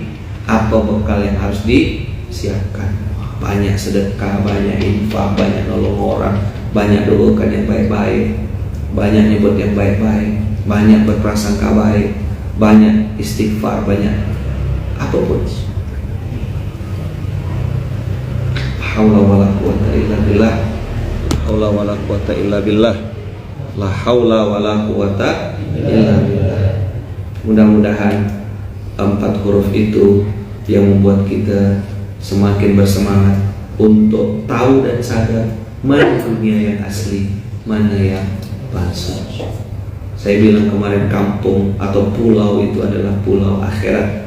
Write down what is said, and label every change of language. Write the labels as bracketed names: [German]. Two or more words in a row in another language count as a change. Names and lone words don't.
[Indonesian] Apa bekal yang harus disiapkan? Banyak sedekah, banyak infak, banyak nolong orang, banyak doakan yang baik-baik, banyak nyebut yang baik-baik, banyak berprasangka baik, banyak istighfar, banyak apapun. [Arabic] حول ولا قوة إلا بالله. حول ولا قوة إلا بالله. لا حول ولا قوة إلا بالله. [Indonesian] Mudah-mudahan 4 huruf itu yang membuat kita semakin bersemangat untuk tahu dan sadar mana dunia yang asli, mana yang palsu. Saya bilang kemarin, kampung atau pulau itu adalah pulau akhirat.